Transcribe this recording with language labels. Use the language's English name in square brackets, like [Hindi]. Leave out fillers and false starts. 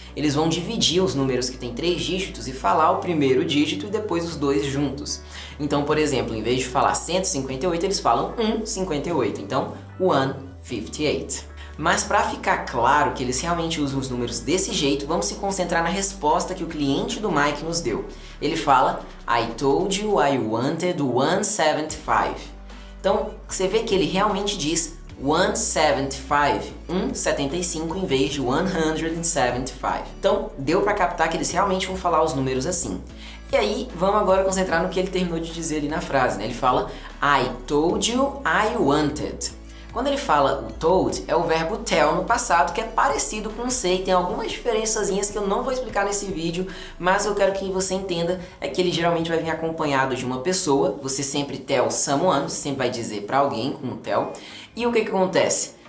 [Portuguese] Eles vão dividir os números que tem 3 dígitos e falar o primeiro dígito e depois os dois juntos. Então, por exemplo, em vez de falar 158, eles falam 158. Então, 158. Mas para ficar claro que eles realmente usam os números desse jeito, vamos se concentrar na resposta que o cliente do Mike nos deu. Ele fala, [English] I told you I wanted 175. [Portuguese] Então, você vê que ele realmente diz 175, 175 em vez de 175. Então, deu para captar que eles realmente vão falar os números assim. E aí, vamos agora concentrar no que ele terminou de dizer ali na frase, né? Ele fala, [English] I told you I wanted. [Portuguese] Quando ele fala o told, é o verbo tell no passado, que é parecido com say, tem algumas diferençazinhas que eu não vou explicar nesse vídeo, mas eu quero que você entenda é que ele geralmente vai vir acompanhado de uma pessoa, você sempre tell someone, você sempre vai dizer para alguém com o tell, e o que acontece?